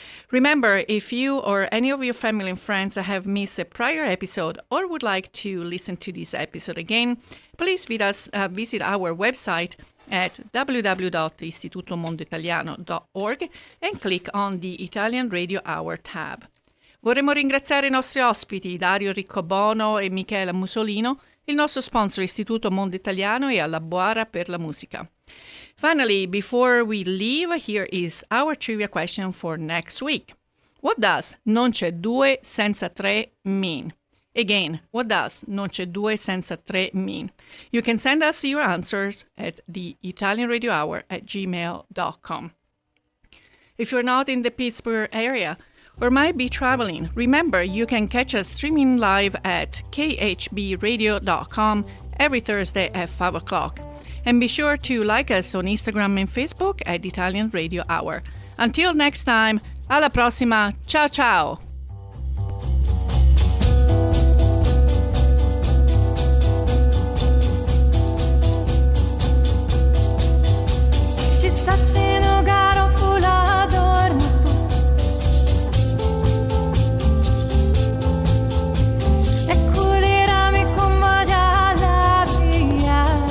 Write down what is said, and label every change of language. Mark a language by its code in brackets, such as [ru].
[en] Remember, if you or any of your family and friends have missed a prior episode or would like to listen to this episode again, please visit our website at www.istitutomondoitaliano.org and click on the Italian Radio Hour tab. [it] Vorremmo ringraziare i nostri ospiti Dario Riccobono e Michela Musolino, il nostro sponsor Istituto Mondo Italiano e alla Boara per la Musica. [en] Finally, before we leave, here is our trivia question for next week. What does [it] non c'è due senza tre [en] mean? Again, what does [it] non c'è due senza tre [en] mean? You can send us your answers at theitalianradiohour@gmail.com. If you're not in the Pittsburgh area, or might be traveling, remember you can catch us streaming live at khbradio.com every Thursday at 5 o'clock. And be sure to like us on Instagram and Facebook at Italian Radio Hour. Until next time, [it] alla prossima, ciao ciao! Ci sta cenogaro fula dormo e culirami con moja la via